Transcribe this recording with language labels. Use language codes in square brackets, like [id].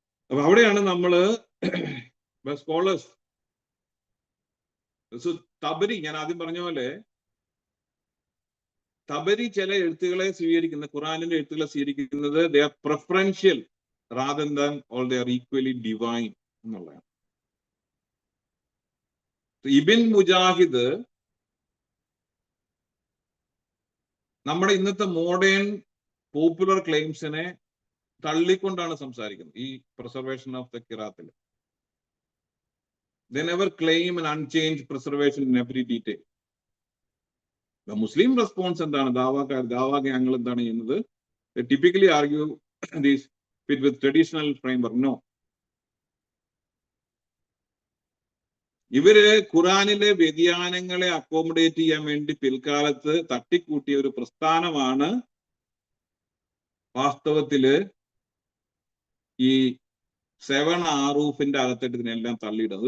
[ml] അപ്പൊ അവിടെയാണ് നമ്മള് സ്കോളേഴ്സ് തബരി, ഞാൻ ആദ്യം പറഞ്ഞ പോലെ തബരി ചില എഴുത്തുകളെ സ്വീകരിക്കുന്ന, ഖുറാനിന്റെ എഴുത്തുകളെ സ്വീകരിക്കുന്നത് [en] they are preferential rather than all they are equally divine [ml] എന്നുള്ളതാണ്. ഇബിൻ മുജാഹിദ് നമ്മുടെ ഇന്നത്തെ മോഡേൺ പോപ്പുലർ ക്ലെയിംസിനെ തള്ളിക്കൊണ്ടാണ് സംസാരിക്കുന്നത്. [en] ഈ preservation of the ഖിറാത്തിൽ they never claim an unchanged preservation in every detail. The Muslim response [ml] എന്താണ്, ദാവാ ഗ്യാങ്ങൾ എന്താണ് ചെയ്യുന്നത്? [en] They typically argue this fit with traditional framework. No. [ml] ഇവര് ഖുറാനിലെ വ്യതിയാനങ്ങളെ അക്കോമഡേറ്റ് ചെയ്യാൻ വേണ്ടി പിൽക്കാലത്ത് തട്ടിക്കൂട്ടിയ ഒരു പ്രസ്ഥാനമാണ് വാസ്തവത്തില് ഈ 7 ആറൂഫിന്റെ അകത്തിട്ട് ഇതിനെല്ലാം തള്ളിയിടുന്നത്.